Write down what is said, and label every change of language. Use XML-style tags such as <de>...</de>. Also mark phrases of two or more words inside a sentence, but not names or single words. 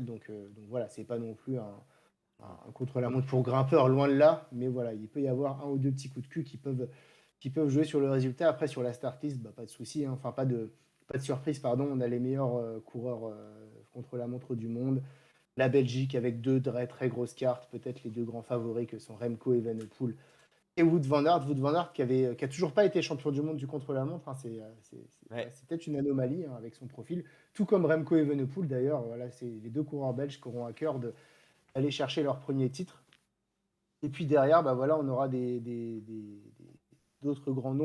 <fr>Donc voilà, c'est pas non plus un contre-la-montre pour grimpeur, loin de là. Mais voilà, il peut y avoir un ou deux petits coups de cul qui peuvent jouer sur le résultat. Après, sur la</fr> <en>start list,</en> <fr>bah, pas de souci, hein. Enfin, pas de surprise, pardon. On a les meilleurs coureurs contre-la-montre du monde. La Belgique avec deux très grosses cartes, peut-être les deux grands favoris que sont Remco Evenepoel et Wout van Aert. Wout van Aert qui a toujours pas été champion du monde du contre-la-montre, hein. Ouais. C'est peut-être une anomalie, hein, avec son profil. Tout comme Remco Evenepoel d'ailleurs. Voilà, c'est les deux coureurs belges qui auront à cœur d'aller chercher leur premier titre. Et puis derrière, bah voilà, on aura d'autres grands noms.</fr>